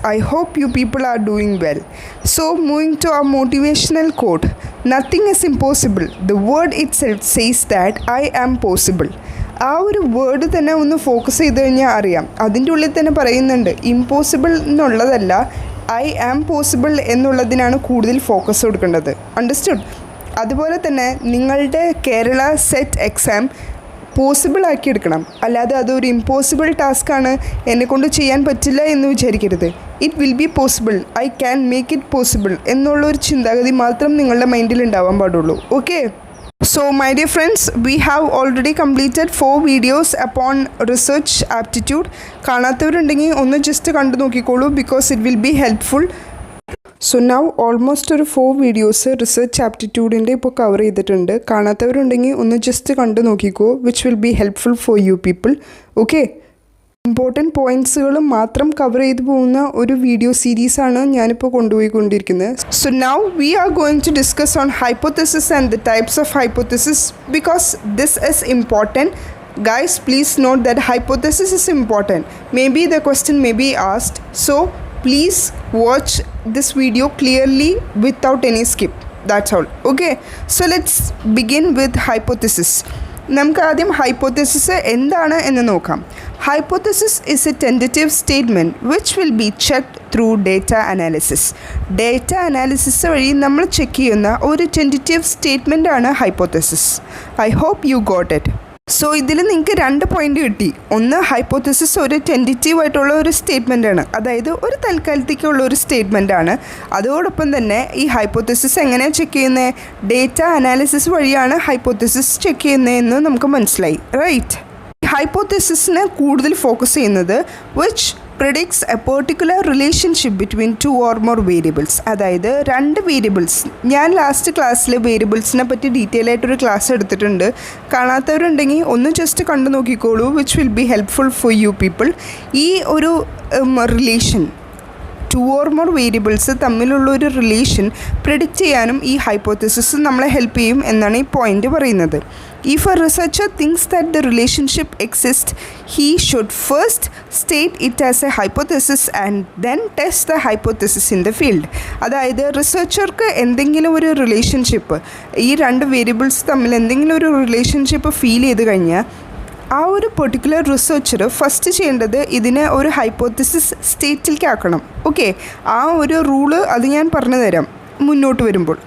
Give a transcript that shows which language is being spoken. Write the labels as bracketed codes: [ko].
[en] I hope you people are doing well. So, moving to our motivational quote, nothing is impossible. The word itself says that I am possible. [ml] ആ ഒരു word തന്നെ ഒന്ന് focus ചെയ്ത് കഴിഞ്ഞാൽ അറിയാം. അതിൻ്റെ ഉള്ളിൽ തന്നെ പറയുന്നുണ്ട് ഇമ്പോസിബിൾ എന്നുള്ളതല്ല, [en] I am possible [ml] എന്നുള്ളതിനാണ് കൂടുതൽ ഫോക്കസ് കൊടുക്കേണ്ടത്. അണ്ടർസ്റ്റുഡ്? അതുപോലെ തന്നെ നിങ്ങളുടെ കേരള സെറ്റ് എക്സാം പോസിബിൾ ആക്കിയെടുക്കണം. അല്ലാതെ അതൊരു ഇമ്പോസിബിൾ ടാസ്ക്കാണ്, എന്നെക്കൊണ്ട് ചെയ്യാൻ പറ്റില്ല എന്ന് വിചാരിക്കരുത്. [en] it will be possible, I can make it possible [ml] എന്നുള്ളൊരു ചിന്താഗതി മാത്രം നിങ്ങളുടെ മൈൻഡിൽ ഉണ്ടാവാൻ പാടുള്ളൂ. [en] Okay, so my dear friends, we have already completed 4 videos upon research aptitude. [ml] കാണാത്തവരുണ്ടെങ്കിൽ ഒന്ന് ജസ്റ്റ് കണ്ടു നോക്കിക്കോളൂ, [en] because it will be helpful. [ml] So now almost ഒരു 4 വീഡിയോസ് റിസർച്ച് ആപ്റ്റിറ്റ്യൂഡിൻ്റെ ഇപ്പോൾ കവർ ചെയ്തിട്ടുണ്ട്. കാണാത്തവരുണ്ടെങ്കിൽ ഒന്ന് ജസ്റ്റ് കണ്ടു നോക്കിക്കോ, [en] Which will be helpful for you people. [ml] Okay, important പോയിൻറ്റ്സുകൾ മാത്രം കവർ ചെയ്തു പോകുന്ന ഒരു വീഡിയോ സീരീസാണ് ഞാനിപ്പോൾ കൊണ്ടുപോയിക്കൊണ്ടിരിക്കുന്നത്. [en] So now we are going to discuss on hypothesis and the types of hypothesis, because this is important. Guys, please note that hypothesis is important. Maybe the question may be asked. So please watch this video clearly without any skip. That's all. Okay, so let's begin with hypothesis. [ml] നമുക്ക് ആദ്യം hypothesis എന്താണ് എന്ന് നോക്കാം. [en] Hypothesis is a tentative statement which will be checked through data analysis. [ml] Data analysis വഴി നമ്മൾ check ചെയ്യുന്ന ഒരു tentative statement ആണ് hypothesis. [en] I hope you got it. So [ml] ഇതിൽ നിങ്ങൾക്ക് 2 പോയിൻ്റ് കിട്ടി. ഒന്ന്, ഹൈപ്പോത്തസിസ് ഒരു ടെൻറ്റേറ്റീവ് ആയിട്ടുള്ള ഒരു സ്റ്റേറ്റ്മെൻ്റ് ആണ്, അതായത് ഒരു തൽക്കാലത്തേക്കുള്ള ഒരു സ്റ്റേറ്റ്മെൻ്റ് ആണ്. അതോടൊപ്പം തന്നെ ഈ ഹൈപ്പോത്തസിസ് എങ്ങനെയാണ് ചെക്ക് ചെയ്യുന്നത്? ഡേറ്റ അനാലിസിസ് വഴിയാണ് ഹൈപ്പോത്തസിസ് ചെക്ക് ചെയ്യുന്നതെന്ന് നമുക്ക് മനസ്സിലായി, റൈറ്റ്? ഹൈപ്പോത്തസിസിനെ കൂടുതൽ ഫോക്കസ് ചെയ്യുന്നത് [en] Which predicts a particular relationship between 2 or more variables. [ml] അതായത് 2 വേരിയബിൾസ്. ഞാൻ ലാസ്റ്റ് ക്ലാസ്സിൽ വേരിയബിൾസിനെ പറ്റി ഡീറ്റെയിൽ ആയിട്ടൊരു ക്ലാസ് എടുത്തിട്ടുണ്ട്. കാണാത്തവരുണ്ടെങ്കിൽ ഒന്ന് ജസ്റ്റ് കണ്ടു നോക്കിക്കോളൂ, [en] Which will be helpful for you people. [ml] ഈ ഒരു റിലേഷൻ 2 or more വേരിയബിൾസ് തമ്മിലുള്ള ഒരു റിലേഷൻ പ്രിഡിക്റ്റ് ചെയ്യാനും ഈ ഹൈപ്പോത്തസിസ് നമ്മളെ ഹെൽപ്പ് ചെയ്യും എന്നാണ് ഈ പോയിൻ്റ് പറയുന്നത്. [en] If a researcher thinks that the relationship exists, he should first state it as a hypothesis and then test the hypothesis in the field. [ml] അതായത് റിസർച്ചർക്ക് എന്തെങ്കിലും ഒരു റിലേഷൻഷിപ്പ്, ഈ 2 വേരിയബിൾസ് തമ്മിൽ എന്തെങ്കിലും ഒരു റിലേഷൻഷിപ്പ് ഫീൽ ചെയ്ത് കഴിഞ്ഞാൽ ആ ഒരു പെർട്ടിക്കുലർ റിസർച്ചർ ഫസ്റ്റ് ചെയ്യേണ്ടത് ഇതിനെ ഒരു ഹൈപ്പോത്തസിസ് സ്റ്റേറ്റിലേക്ക് ആക്കണം. ഓക്കെ, ആ ഒരു റൂള് അത് ഞാൻ പറഞ്ഞു തരാം മുന്നോട്ട് വരുമ്പോൾ.